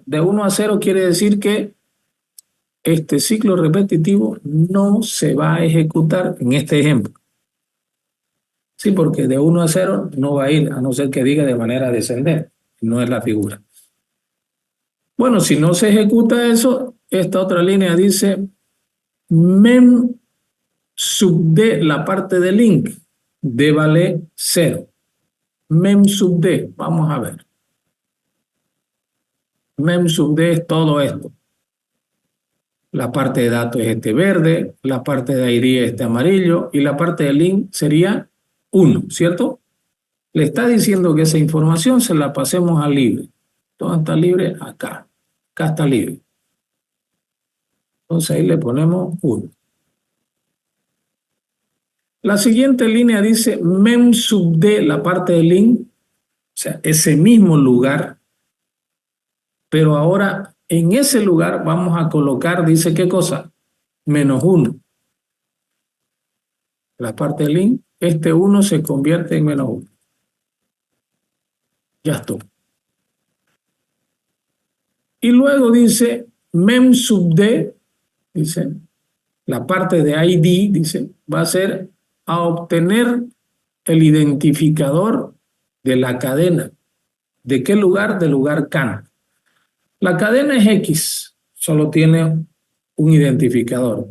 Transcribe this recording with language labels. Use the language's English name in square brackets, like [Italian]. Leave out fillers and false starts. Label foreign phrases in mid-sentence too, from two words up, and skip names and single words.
[Spanish] De 1 a 0 quiere decir que este ciclo repetitivo no se va a ejecutar en este ejemplo. Sí, porque de 1 a 0 no va a ir, a no ser que diga de manera descendente. No es la figura. Bueno, si no se ejecuta eso, esta otra línea dice mem sub d, la parte de link, d vale 0. Mem sub d, vamos a ver. Mem sub d es todo esto. La parte de datos es este verde, la parte de ID es este amarillo y la parte de link sería 1, ¿cierto? Le está diciendo que esa información se la pasemos a libre. ¿Dónde está libre? Acá. Acá está libre. Entonces ahí le ponemos 1. La siguiente línea dice mem sub d, la parte del link, o sea, ese mismo lugar, pero ahora en ese lugar vamos a colocar, dice qué cosa, -1. La parte del link, este 1 se convierte en -1. Ya estuvo. Y luego dice mem sub d, dice, la parte de ID, dice, va a ser a obtener el identificador de la cadena. ¿De qué lugar? Del lugar CAN. La cadena es X, solo tiene un identificador.